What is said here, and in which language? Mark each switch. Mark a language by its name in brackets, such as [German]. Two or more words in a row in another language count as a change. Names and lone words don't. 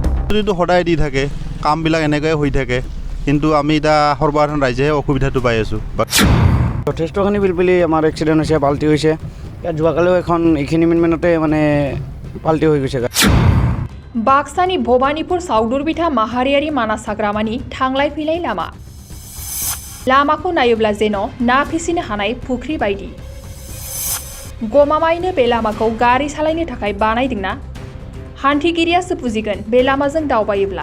[Assamese] প্ৰতিশ্ৰুতিটো সদায় দি থাকে, কামবিলাক এনেকৈয়ে হৈ থাকে, কিন্তু আমি এতিয়া সৰ্বসাধাৰণ ৰাইজেহে অসুবিধাটো পাই আছোঁ। যথেষ্টখিনি পিলপিলি আমাৰ এক্সিডেণ্ট হৈছে, পাল্টি হৈছে। ইয়াত যোৱাকালিও এখন এইখিনি মিনিটতে মানে পাল্টি হৈ গৈছে। [Bodo] बाक्सानि भबानिपुर साउदुरबिथा माहारियारि मानास हाग्रामानि थांलाय फैलाय लामाखौ नायोब्ला जेन ना फिसिनो हानाय फुख्रि बायदि। गमामायैनो बे लामाखौ गारि सालायनो थाखाय बानायदोंना? हान्थिगिरियासो बुजिगोन बे लामाजों दावबायोब्ला।